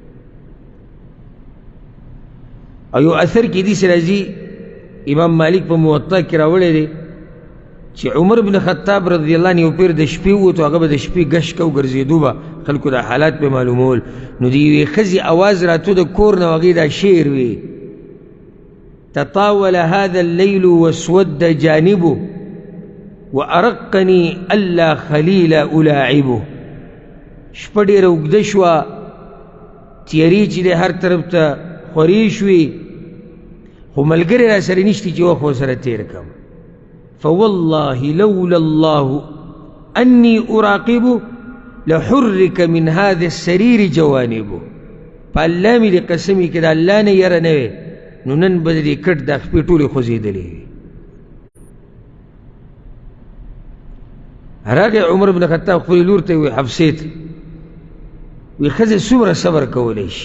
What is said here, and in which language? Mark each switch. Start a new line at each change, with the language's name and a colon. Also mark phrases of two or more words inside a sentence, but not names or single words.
Pashto: او یو اثر کې داسې راځي، امام مالک په موطا کې راوړی دی چې عمر بن خطاب
Arabic: رضی الله عنه
Pashto: یو پیر د شپې ووتو، هغه به د شپې ګشت کو ګرځېدو به خلکو دا حالات به معلومول، نو د یوې ښځې اواز راتو د کور نه، هغې دا شعر وي:
Arabic: تطاول هذا الليل واسود جانبه وارقني الا خليل الاعبه.
Pashto: شپه ډېره اوږده شوه، تیارې چې دی هر طرف ته خورې شوې، خو ملګری را سره نشته چې وخت ورسره تېر کړم.
Arabic: فوالله لولا الله اني اراقبه لحرك من هذا السرير جوانبه.
Pashto: په الله مې د قسمي که د الله نه یره نه وې نو نن به د دې کټ دا خپې ټولې خوځېدلې وي. راغی عمر بن خطاب خپلې لور ته وی حفصې ته وی ښځې څومره صبر کولی شي؟